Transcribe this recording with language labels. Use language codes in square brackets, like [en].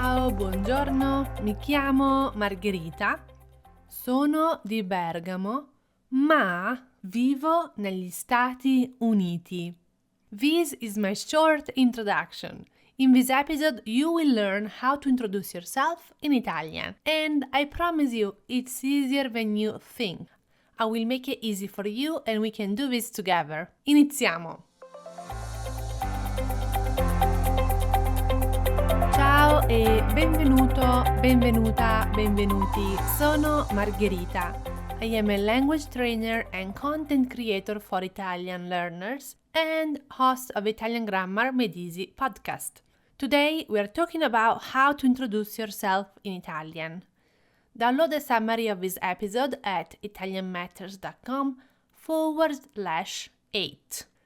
[it] buongiorno, mi chiamo Margherita, sono di Bergamo, ma vivo negli Stati Uniti. [en] This is my short introduction. In this episode, you will learn how to introduce yourself in Italian, and I promise you, it's easier than you think. I will make it easy for you and we can do this together. [it] Iniziamo! Ciao e benvenuto, benvenuta, benvenuti. Sono Margherita. [en] I am a language trainer and content creator for Italian learners and host of Italian Grammar Made Easy podcast. Today we are talking about how to introduce yourself in Italian. Download a summary of this episode at italianmatters.com/8.